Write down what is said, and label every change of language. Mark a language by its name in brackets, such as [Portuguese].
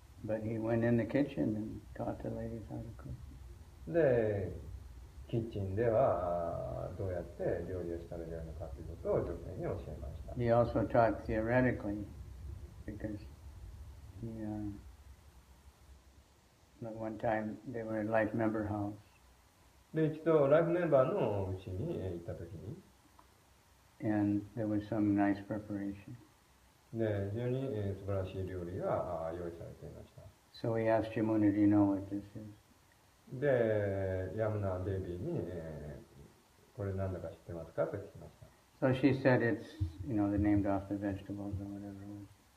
[English] But he went in the kitchen and taught the ladies how to cook. [Japanese] で、キッチンではどうやって料理をしたらよいのかということを女性に教えました。 [English] He also taught theoretically, because he, one time they were at Life Member House. [Japanese] で、一度ライフメンバーのうちに行ったときに、 [English] and there was some nice preparation. [Japanese] で、非常に素晴らしい料理が用意されていました。 [English] So he asked Yamuna, do you know what this is? [Japanese] で、ヤムナデビーに、これ何だか知ってますかと聞きました。 [English] So she said it's, they're named off the vegetables or whatever it was.